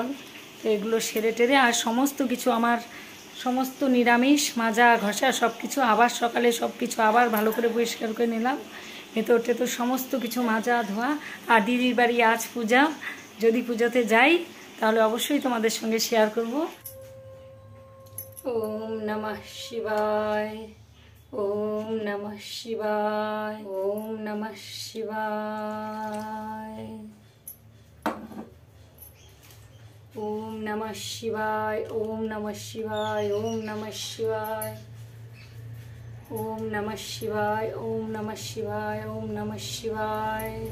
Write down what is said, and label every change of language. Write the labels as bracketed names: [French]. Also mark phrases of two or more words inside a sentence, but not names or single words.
[Bangla] তো এগুলো সেরে টেরে, আর সমস্ত কিছু আমার সমস্ত নিরামিষ মাজা ঘষা সব কিছু আবার সকালে সব কিছু আবার ভালো করে পরিষ্কার করে নিলাম। ভেতর টেতর সমস্ত কিছু মাজা ধোয়া। আর দিদির বাড়ি আজ পূজা, যদি পুজোতে যাই তাহলে অবশ্যই তোমাদের সঙ্গে শেয়ার করব। [Sanskrit] ओम नमः शिवाय, ओम नमः शिवाय, ओम नमः शिवाय, ओम नमः शिवाय, ओम नमः शिवाय, ओम नमः शिवाय, ओम नमः शिवाय, ओम नमः शिवाय, ओम नमः शिवाय,